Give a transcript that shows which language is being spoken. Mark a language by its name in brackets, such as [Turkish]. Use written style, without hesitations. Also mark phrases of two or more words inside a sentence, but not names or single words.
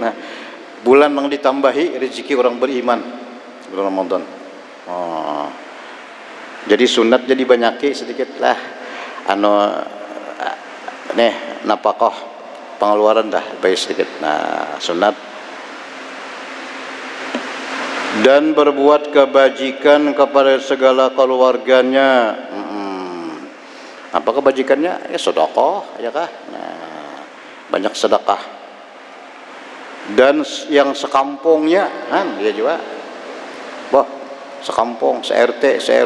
[Indonesian] Nah, bulan yang ditambahi rezeki orang beriman, bulan Ramadan. [Banjar] Jadi sunat jadi banyaki sedikit lah. Napakah pengeluaran dah baik sedikit. [Indonesian] Nah, sunat dan berbuat kebajikan kepada segala keluarganya. Apa kebajikannya? Ya sedekah, ya kah? Nah, banyak sedekah. Dan yang sekampungnya, dia juga, sekampung, se-RT, se-RW.